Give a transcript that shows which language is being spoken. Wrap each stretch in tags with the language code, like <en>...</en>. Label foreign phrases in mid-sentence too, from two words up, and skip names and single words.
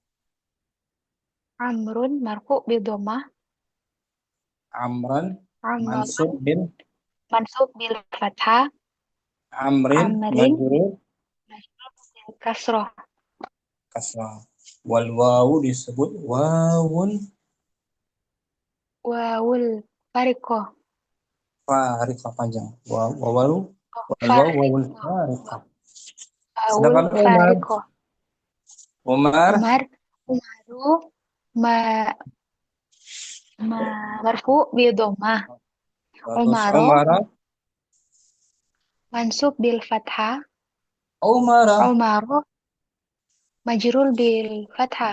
<ar>عمرٌ مرفوع بضمة. عمرًا منصوب بال fathah. عمرٍ مجرور kasroh. والواو</ar> <id>disebut wawul</id> <ar>fariqah. Fariqah panjang. واو الفارقة.</ar> <id>Sedangkan Umar</id> <ar>عمرُ مرفوع بضمة. عمرُ منصوب بالفتحة. عمرُ مجرور بالفتحة.</ar>